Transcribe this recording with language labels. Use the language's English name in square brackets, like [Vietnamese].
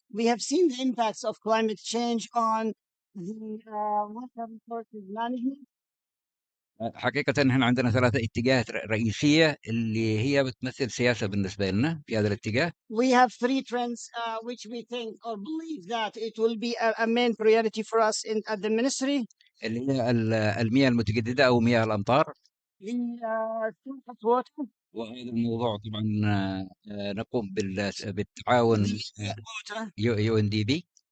[English] We have seen the impacts of climate change on the water resources management. [Arabic] حقيقة نحن عندنا 3 اتجاهات رئيسية اللي هي بتمثل سياسة بالنسبة لنا في هذا الاتجاه. [English] We have 3 trends which we think or believe that it will be a main priority for us at the ministry. [Arabic] اللي هي المياه المتجددة أو مياه الأمطار. [English] The surface water. [Arabic] وهذا الموضوع طبعا نقوم بالتعاون UNDP.